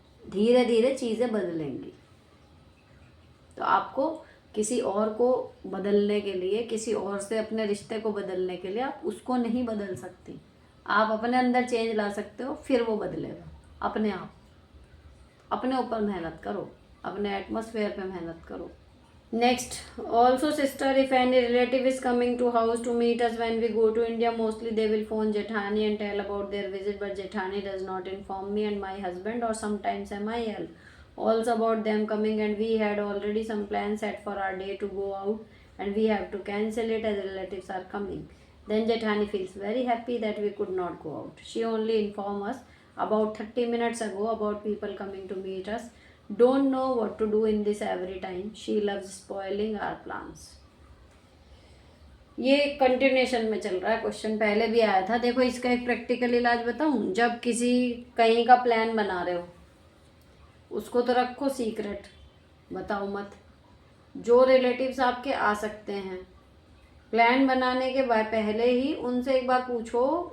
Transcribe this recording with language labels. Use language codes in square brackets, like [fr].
[hi] धीरे धीरे चीज़ें बदलेंगी। तो आपको किसी और को बदलने के लिए, किसी और से अपने रिश्ते को बदलने के लिए आप उसको नहीं बदल सकती। आप अपने अंदर चेंज ला सकते हो, फिर वो बदलेगा अपने आप। अपने ऊपर मेहनत करो, अपने एटमॉस्फेयर पे मेहनत करो। [en] Next, also sister, if any relative is coming to house to meet us when we go to India, mostly they will phone Jethani and tell about their visit, but Jethani does not inform me and my husband or sometimes MIL also about them coming, and we had already some plans set for our day to go out and we have to cancel it as relatives are coming. Then Jethani feels very happy that we could not go out. She only informed us about 30 minutes ago about people coming to meet us. Don't know what to do in this every time. She loves spoiling our plans. [hi] ये continuation में चल रहा है, question पहले भी आया था। देखो इसका एक प्रैक्टिकल इलाज बताऊं, जब किसी कहीं का प्लान बना रहे हो उसको तो रखो सीक्रेट, बताओ मत। जो रिलेटिव्स आपके आ सकते हैं, प्लान बनाने के बाद पहले ही उनसे एक बार पूछो।